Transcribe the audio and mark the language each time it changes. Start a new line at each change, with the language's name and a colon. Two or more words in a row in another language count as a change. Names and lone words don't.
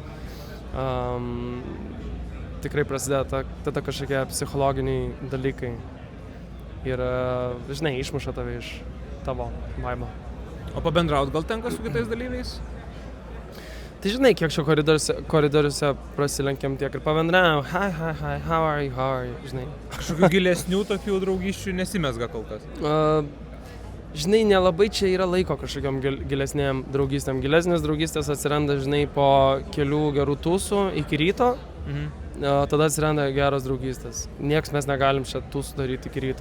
Lithuanian: Tikrai prasideda tada kažkokie psichologiniai dalykai. Ir, žinai, išmuša tave iš tavo vaibą. O pabendraut gal tenka su kitais dalyviais? Tai žinai, kiek šio koridoriuose prasilenkiam tiek ir pabendraujam.
English: Hi, how are you,
Lithuanian: žinai. Kažkokių gilesnių tokių draugysčių nesimezga kol kas? Žinai, nelabai čia yra laiko kažkokiam gilesnėm draugystėm. Gilesnės draugystės atsiranda, žinai, po kelių gerų tūsų iki ryto. tada atsiranda geros draugystės. Nieks mes negalim čia tų sudaryti iki ryto.